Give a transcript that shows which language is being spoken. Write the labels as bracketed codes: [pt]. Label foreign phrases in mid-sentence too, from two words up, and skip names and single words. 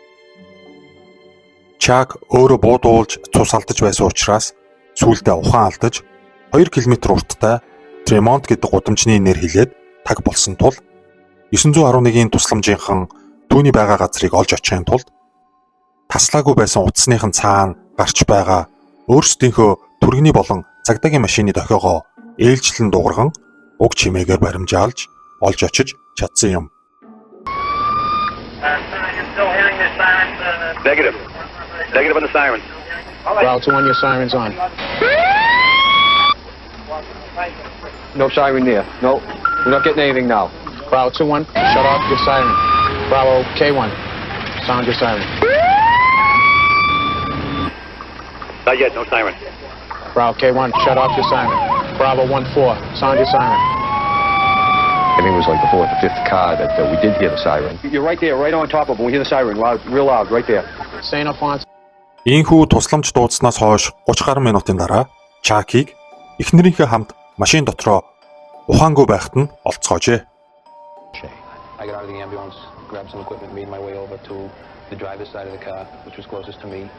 [mn] Чак өөрөө буудуулж цус алдаж байсан учраас сүүлдээ ухаан алдаж 2 км урттай Тремонт гэдэг гудамжны нэр хэлээд таг болсон тул 911-ийн тусламжийнхан түүний байгаа газрыг олж очихын тулд таслаагүй байсан утасныхан цаана гарч байгаа өөрсдийнхөө түргэний болон цагдаагийн машины дохиогоо ээлжлэн дуурган уг чимээгээр баримжаалж олж очиж чадсан юм. [en] Negative. Negative on the sirens. Route 21, your siren's on. No siren there. No, we're not getting anything now. Bravo 21, shut off your siren. Bravo K1, sound your siren. Not yet, no siren. Bravo K1, shut off your siren. Bravo 14, sound your siren. I think it was like the fourth or fifth car that we did hear the siren. You're right there, right on top of them. We hear the siren, loud, real loud, right there. St. Alphonse. [mn] Ийхүү тусламж дуудснаас хойш 30 гаруй минутын дараа Чакийг эхнэрийнхээ хамт машин дотроо ухаангүй байхад нь олцгоожээ. [en] I got out of the ambulance, grabbed some equipment, made my way over to the driver's side of the car, which was closest to me.